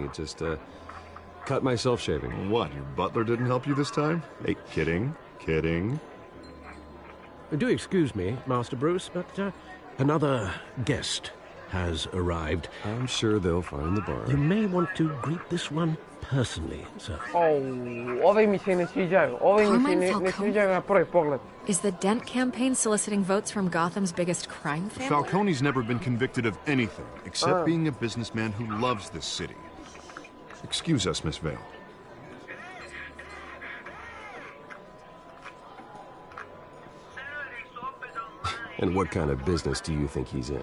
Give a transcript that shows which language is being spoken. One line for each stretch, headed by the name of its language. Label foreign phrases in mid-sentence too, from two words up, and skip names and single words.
English: It just, cut myself shaving. What, your butler didn't help you this time? Hey, kidding. Kidding. Do excuse me, Master Bruce, but, another guest has arrived. I'm sure they'll find the bar. You may want to greet this one personally, sir.
Croatian: Oh, ovi mi se ne sviđaju. Ovi mi se ne sviđaju na prvi pogled.
English: Is the Dent campaign soliciting votes from Gotham's biggest crime family? Falcone's never been convicted of anything except being a businessman who loves this city. Excuse us, Miss Vale. And what kind of business do you think he's in?